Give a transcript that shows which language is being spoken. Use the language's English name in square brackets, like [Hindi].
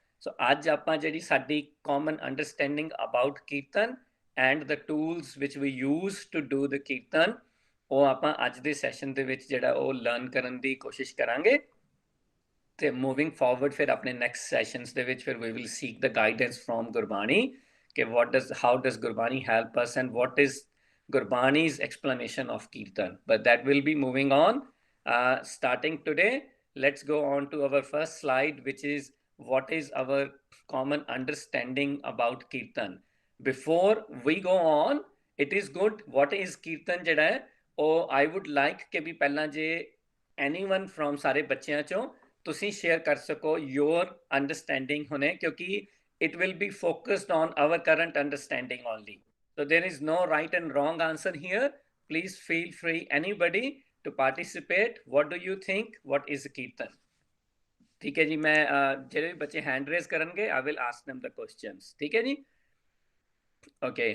[Punjabi] ਸੋ ਅੱਜ ਆਪਾਂ ਜਿਹੜੀ ਸਾਡੀ [English] common understanding about Kirtan and the tools which we use to do the Kirtan, [Punjabi] ਉਹ ਆਪਾਂ ਅੱਜ ਦੇ ਸੈਸ਼ਨ ਦੇ ਵਿੱਚ ਜਿਹੜਾ ਉਹ ਲਰਨ ਕਰਨ ਦੀ ਕੋਸ਼ਿਸ਼ ਕਰਾਂਗੇ। [English] ਤੇ moving forward [Punjabi] ਫਿਰ ਆਪਣੇ [English] next sessions [Punjabi] ਦੇ ਵਿੱਚ ਫਿਰ [English] We will seek the guidance from Gurbani ਕਿ how does Gurbani help us and what is Gurbani's explanation of Kirtan. But that will be moving on. Starting today, let's go on to our first slide, which is what is our common understanding about Kirtan. Before we go on, it is good, what is Kirtan [Punjabi] ਜਿਹੜਾ ਹੈ ਉਹ [English] I would like [Punjabi] ਕਿ ਵੀ ਪਹਿਲਾਂ ਜੇ [English] anyone from [Punjabi] ਸਾਰੇ ਬੱਚਿਆਂ ਚੋਂ ਤੁਸੀਂ ਸ਼ੇਅਰ ਕਰ ਸਕੋ [English] your understanding [Punjabi] ਹੁਣੇ, ਕਿਉਂਕਿ [English] it will be focused on our current understanding only. So there is no right and wrong answer here. Please feel free, anybody, to participate. What do you think? What is Kirtan? [Hindi] ठीक है जी, मैं [Punjabi] ਜਿਹੜੇ ਵੀ ਬੱਚੇ [English] hand raise [Punjabi] ਕਰਨਗੇ [English] I will ask them the questions. [Hindi] ठीक है जी, [English] okay.